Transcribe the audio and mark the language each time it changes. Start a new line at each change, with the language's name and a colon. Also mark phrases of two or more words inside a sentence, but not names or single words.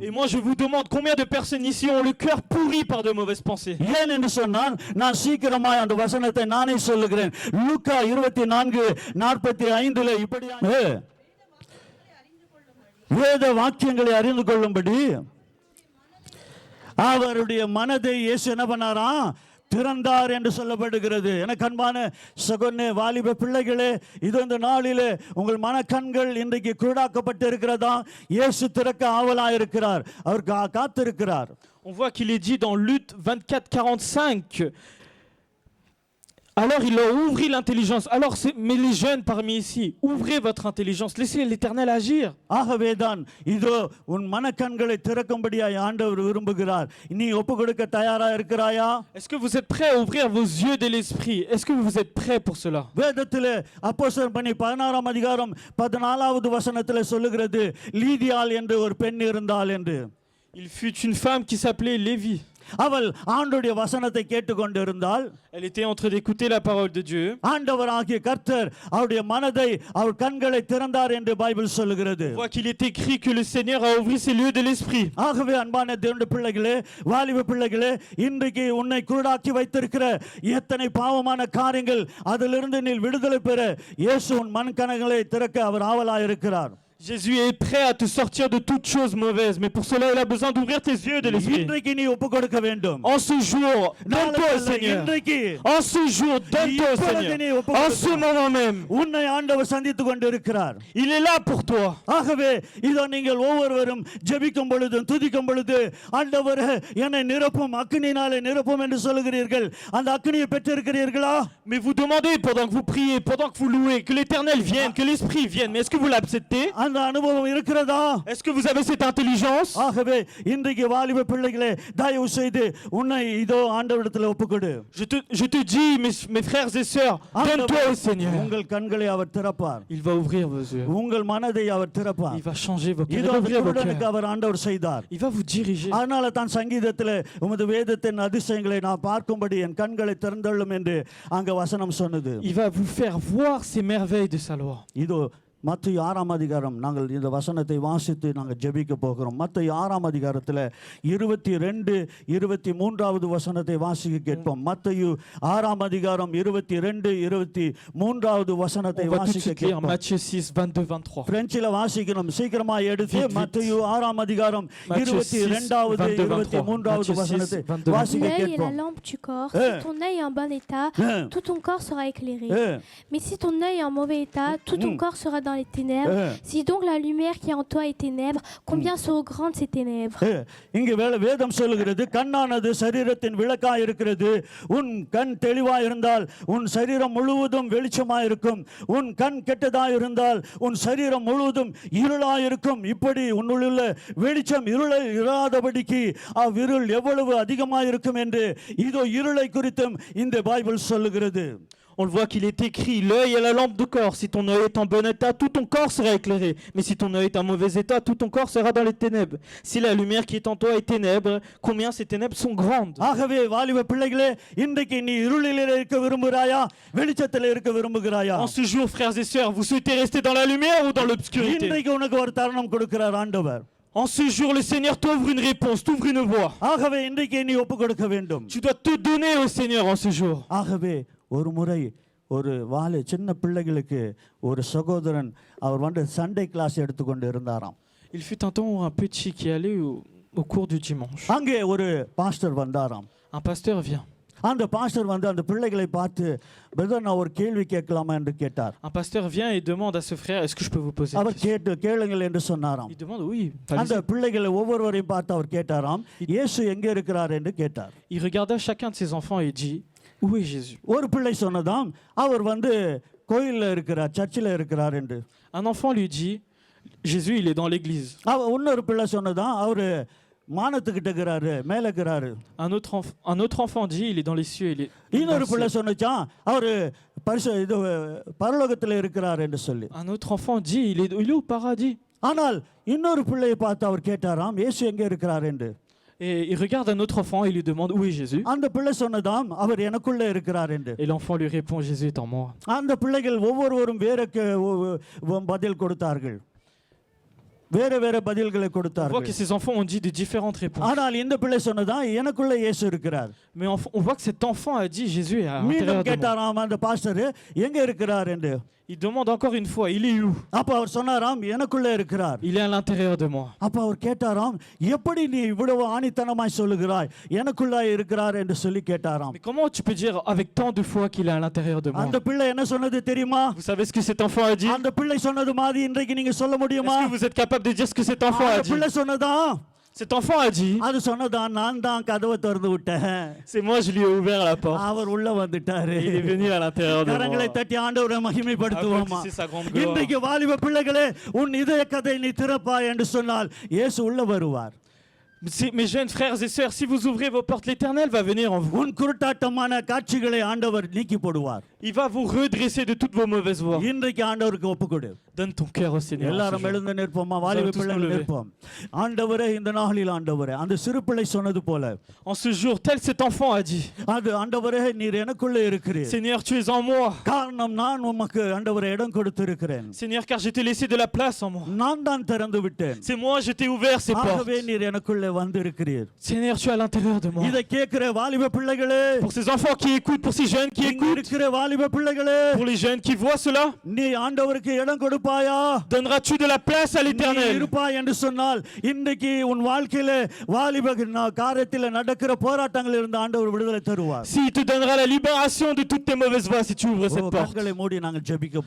French: Et moi, je vous demande combien de personnes ici ont le cœur pourri par de mauvaises pensées.
Tamil: ஏன் என்று சொன்னால் நான் சீக்கிரமாய் அந்த வசனத்தை நானே சொல்லுகிறேன். லூக்கா 24:45 இப்படியாக வேத வாக்கியங்களை அறிந்து கொள்ளும்படி அவருடைய மனதை இயேசு என்ன பண்ணாராம்? திறந்தார் என்று சொல்லப்படுகிறது. எனக்கு அன்பான சகோதரனே, வாலிப பிள்ளைகளே, இது இந்த நாளிலே உங்கள் மனக்கண்கள் இன்றைக்கு குருடாக்கப்பட்டு இருக்கிறதா? இயேசு திறக்க ஆவலாக இருக்கிறார், அவர் காத்திருக்கிறார்.
French: On voit qu'il est dit dans Luc 24:45. Alors il leur ouvrit l'intelligence. Alors, mais les jeunes parmi ici, ouvrez votre intelligence. Laissez l'Éternel agir.
Tamil: ஆகவேதான் இதோ உன் மனக்கண்களை திறக்கும்படியாய் ஆண்டவர் விரும்புகிறார். நீ ஒப்புக்கொடுக்க தயாரா இருக்கிறாயா?
French: Est-ce que vous êtes prêts à ouvrir vos yeux de l'esprit? Est-ce que vous êtes prêts pour cela?
Tamil: வேதத்திலே அப்போஸ்தலர் பணி 16ஆம் அதிகாரம் 14வது வசனத்திலே சொல்லுகிறது, லீதியாள் என்று ஒரு பெண் இருந்தாள் என்று.
French: Il fut une femme qui s'appelait Lévi.
Tamil: அவள் ஆண்டவருடைய வசனத்தை கேட்டுக்கொண்டிருந்தாள்.
French: Elle était en train d'écouter la parole de Dieu.
Tamil: ஆண்டவராகிய கர்த்தர் அவருடைய மனதை அவர் கண்களை திறந்தார் என்று பைபிள் சொல்லுகிறது.
French: On voit qu'il est écrit que le Seigneur a ouvert ses yeux de l'esprit.
Tamil: ஆகவே அன்பான தேவனுடைய பிள்ளைகளே, வாலிப பிள்ளைகளே, இன்றைக்கு உன்னை குருடாக்கி வைத்திருக்கிற எத்தனை பாவமான காரியங்கள் அதிலிருந்து நீ விடுதலை பெற இயேசு உன் மனக்கண்களை திறக்க அவர் ஆவலாய் இருக்கிறார்.
French: Jésus est prêt à te sortir de toutes choses mauvaises, mais pour cela il a besoin d'ouvrir tes yeux de l'esprit.
Tamil: இன்றைக்கு நீ ஒப்புக்கொடுக்க வேண்டும்.
French: En ce jour, donne-toi au Seigneur. En ce jour, donne-toi au Seigneur. En ce moment même,
Tamil: உன்னை ஆண்டவர் சந்தித்துக் கொண்டிருக்கிறார்.
French: il est là pour toi.
Tamil: ஆகவே இதோ நீங்கள் ஒவ்வொருவரும் ஜெபிக்கும் பொழுது துதிக்கும் பொழுது ஆண்டவரே என்னை நிரப்பும் அக்கினியினாலே நிரப்பும் என்று சொல்லுகிறீர்கள். அந்த அக்கினியை பெற்றிருக்கிறீர்களா?
French: Mais vous demandez pendant que vous priez, pendant que vous louez, que l'Éternel vienne, que l'Esprit vienne. Mais est-ce que vous l'acceptez?
Tamil: அந்த அனுபவம் இருக்கிறதா?
French: Est-ce que vous avez cette intelligence?
Tamil: ஆகவே இன்றைக்கு வாலிப பிள்ளைகளே, தயவு செய்து உன்னை இதோ ஆண்டவரிடத்தில் ஒப்புக்கொடு.
French: Je te dis, mes frères et sœurs, donne-toi au Seigneur.
Tamil: உங்கள் கண்களை அவர் திறப்பார்.
French: Il va ouvrir vos yeux.
Tamil: உங்கள் மனதை அவர் திறப்பார்.
French: Il va changer vos cœurs. Il
Tamil: இதோ
French: va ouvrir vos
Tamil: குருடனுக்கு
French: cœurs.
Tamil: அவர் ஆண்டவர் செய்தார்.
French: Il va vous diriger.
Tamil: அதனால தான் சங்கீதத்திலே உமது வேதத்தின் அதிசயங்களை நான் பார்க்கும்படி என் கண்களை திறந்தள்ளும் என்று அங்க வசனம் சொன்னது.
French: Il va vous faire voir ces merveilles de sa loi.
Tamil: இதோ மத்தேயு 6ஆம் அதிகாரம் நாங்கள் இந்த வசனத்தை வாசித்து நாங்கள் ஜெபிக்க போகிறோம். மத்தேயு 6ஆம் அதிகாரத்தில் 22 23வது வசனத்தை வாசிக்க கேட்போம். மத்தேயு 6ஆம் அதிகாரம் 22 23வது வசனத்தை
French: On va tout de
Tamil: வாசிக்க
French: suite lire
Tamil: கேட்போம்.
French: Matthieu 6, 22, 23.
Tamil: பிரெஞ்சில வாசிக்கணும், சீக்கிரமா எடுத்து
French: Vite, vite.
Tamil: மத்தேயு 6ஆம் அதிகாரம்
French: Matthieu 6,
Tamil: 22வது
French: 22,
Tamil: 23வது
French: 23.
Tamil: வசனத்தை
French: Matthieu 6,
Tamil: வாசிக்க
French: L'œil est la
Tamil: கேட்போம்.
French: lampe du corps. Eh. Si ton œil est en bon état, tout ton corps sera éclairé. Eh. Mais si ton œil est en mauvais état, tout ton corps sera dans les ténèbres. Si donc la lumière qui est en toi est ténèbres, combien seront grandes ces ténèbres?
Tamil: இங்கு வேதம் சொல்லுகிறது, கண்ணானது சரீரத்தின் விளக்காய் இருக்கிறது. உன் கண் தெளிவாய் இருந்தால் உன் சரீரம் முழுவதும் வெளிச்சமாய் இருக்கும். உன் கண் கெட்டதாய் இருந்தால் உன் சரீரம் முழுவதும் இருளாய் இருக்கும். இப்படி உன்னுள்ள வெளிச்சம் இருளை இராதபடிக்கு அவ்விருள் எவ்வளவு அதிகமாய் இருக்கும் என்று இதோ இருளை குறித்தும் இந்த பைபிள் சொல்லுகிறது.
French: On le voit qu'il est écrit, l'œil est la lampe du corps. Si ton œil est en bon état, tout ton corps sera éclairé. Mais si ton œil est en mauvais état, tout ton corps sera dans les ténèbres. Si la lumière qui est en toi est ténèbres, combien ces ténèbres sont grandes.
Tamil: ஆகவே வாலிப பிள்ளைகளே, இன்றைக்கு நீ இருளிலே இருக்க விரும்புகிறாயா, வெளிச்சத்திலே இருக்க விரும்புகிறாயா?
French: En ce jour, frères et sœurs, vous souhaitez rester dans la lumière ou dans l'obscurité?
Tamil: இன்றைக்கு உனக்கு ஒரு தருணம் கொடுக்கிறார் ஆண்டவர்.
French: En ce jour, le Seigneur t'ouvre une réponse, t'ouvre une voie.
Tamil: ஆகவே இன்றைக்கு நீ ஒப்பு கொடுக்க வேண்டும்.
French: Tu dois te donner au Seigneur en ce jour.
Tamil: ஆகவே ஒரு முறை ஒரு சின்ன பிள்ளைகளுக்கு ஒரு சகோதரன் அவர் வந்து
English: Sunday class
Tamil: எடுத்துக்கொண்டு இருந்தாராம்.
French: Il fut un temps où un petit qui allait au cours du dimanche.
Tamil: அங்கே ஒரு பாஸ்டர் வந்தாராம்.
French: Un pasteur vient.
Tamil: அந்த பாஸ்டர் வந்து அந்த பிள்ளைகளை பார்த்து, பிரதர் நான் ஒரு கேள்வி கேட்கலாமா என்று கேட்டார்.
French: Un pasteur vient et demande à ce frère, est-ce que je peux vous poser une
Tamil: அவர்
French: question?
Tamil: கேளுங்கள் என்று சொன்னாராம்.
French: Il demande, oui.
Tamil: அந்த
French: allez-y.
Tamil: பிள்ளைகளை ஒவ்வொருவரையும் பார்த்து அவர் கேட்டாராம், இயேசு எங்கே இருக்கிறார் என்று கேட்டார்.
French: Il regarda chacun de ses enfants et dit, où est Jésus?
Tamil: ஒரு பிள்ளை சொன்னதாம், அவர் வந்து கோயில்ல இருக்கிறார், சர்ச்சில் இருக்கிறார் என்று.
French: Un enfant lui dit, Jésus, il est dans l'église.
Tamil: இன்னொரு பிள்ளை சொன்னதாம், அவரு மானத்துக்கிட்ட இருக்கிறாரு, மேல இருக்கிறாரு.
French: Un autre enfant dit, il est dans les cieux.
Tamil: இன்னொரு பிள்ளை சொன்னச்சான், அவரு பரலோகத்தில் இருக்கிறார் என்று சொல்லி.
French: Un autre enfant dit, il est au paradis.
Tamil: ஆனால் இன்னொரு பிள்ளையை பார்த்து அவர் கேட்டாராம், இயேசு எங்கே இருக்கிறார் என்று.
French: Et il regarde un autre enfant et lui demande, où est Jésus?
Tamil: அந்த பிள்ளை சொன்னதாம், அவர் எனக்குள்ளே இருக்கிறார் என்று.
French: Et l'enfant lui répond, Jésus est en moi.
Tamil: அந்த பிள்ளைகள் ஒவ்வொருவரும் வேற பதில் கொடுத்தார்கள், வேற வேற பதில்களை
French: On voit que
Tamil: கொடுத்தார்கள்.
French: ces enfants ont dit de différentes réponses.
Tamil: ஆனால் இந்த பிள்ளை சொன்னதா, எனக்குள்ள இயேசு இருக்கிறார்.
French: Mais on voit que cet enfant a dit, Jésus est à l'intérieur
Tamil: மீண்டும்
French: de moi.
Tamil: கேட்டாராம் அந்த பாஸ்டர், எங்க இருக்கிறார் என்று.
French: Il demande encore une fois, il est où?
Tamil: அப்ப அவர் சொன்னாராம், எனக்குள்ள இருக்கிறார்.
French: Il est à l'intérieur de moi.
Tamil: அப்ப அவர் கேட்டாராம், எப்படி நீ இவ்வளவு ஆணித்தனமாய் சொல்லுகிறாய், எனக்குள்ள இருக்கிறார் என்று சொல்லி கேட்டாராம்.
French: Mais comment tu peux dire avec tant de foi qu'il est à l'intérieur de moi?
Tamil: அந்த பிள்ளை என்ன சொன்னது தெரியுமா?
French: Vous savez ce que cet enfant a dit?
Tamil: அந்த பிள்ளை சொன்னது மாதிரி இன்றைக்கு நீங்க சொல்ல முடியுமா?
French: Est-ce que vous êtes capable de dire ce que cet enfant a
Tamil: அந்த
French: dit?
Tamil: பிள்ளை சொன்னதா,
French: Cet enfant a dit,
Tamil: அது சொன்னதா, நான் தான் கதவை திறந்து விட்டேன்,
French: c'est moi, je lui ai ouvert la porte.
Tamil: அவர் உள்ள வந்துட்டாரு.
French: Et il est venu à l'intérieur de
Tamil: கரங்களை
French: moi.
Tamil: தட்டி ஆண்டவரை மகிமைப்படுத்துவோமா?
French: Applaudissez sa grande gloire.
Tamil: இன்றைக்கு வாலிப பிள்ளைகளே, உன் இதய கதை நீ திறப்பாய் என்று சொன்னால் இயேசு உள்ள வருவார்.
French: Mes jeunes frères et sœurs, si vous ouvrez vos portes, l'Éternel va venir en vous.
Tamil: உன் குருட்டாட்டமான காட்சிகளை ஆண்டவர் நீக்கி போடுவார்.
French: Il va vous redresser de toutes vos mauvaises voies.
Tamil: இன்றைக்கு ஆண்டவருக்கு ஒப்புக்கொடு.
French: Donne ton cœur au Seigneur. en ce
Tamil: எல்லாரும்
French: jour.
Tamil: எழுந்து நிற்போமா? வாலிப பிள்ளைகள் நிற்போம். ஆண்டவரே, இந்த நாளில் ஆண்டவரே, அந்த சிறு பிள்ளை சொன்னது போல,
French: En ce jour, tel cet enfant a dit,
Tamil: அது ஆண்டவரே, நீர் எனக்குள்ளே இருக்கிறீர்.
French: Seigneur, tu es en moi.
Tamil: காரணம் நான் உமக்கு ஆண்டவரே இடம் கொடுத்திருக்கிறேன்.
French: Seigneur, car je t'ai laissé de la place en moi.
Tamil: நான் தான் திறந்து விட்டேன்.
French: C'est moi, je t'ai ouvert ces portes.
Tamil: ஆகவே நீர் எனக்குள்ளே வந்திருக்கிறீர்.
French: Seigneur, tu es à l'intérieur de moi.
Tamil: இதை கேட்கிற வாலிப பிள்ளைகளே,
French: Pour ces enfants qui écoutent, pour ces jeunes qui
Tamil: இங்க
French: écoutent,
Tamil: இருக்கிற வாலிப பிள்ளைகளே,
French: pour les jeunes qui voient cela,
Tamil: நீ ஆண்டவருக்கு இடம் கொடுப்பாயா?
French: donneras-tu de la place à
Tamil: நீ
French: l'Éternel?
Tamil: இருப்பாய் என்று சொன்னால் இன்றைக்கு உன் வாழ்க்கையில வாலிப காரியத்தில் நடக்கிற போராட்டங்கள் இருந்து ஆண்டவர் விடுதலை தருவார்.
French: S'il te donnera la libération de toutes tes mauvaises voies si tu ouvres cette porte.
Tamil: கண்களை மூடி நாங்கள் ஜெபிக்க
French: Nous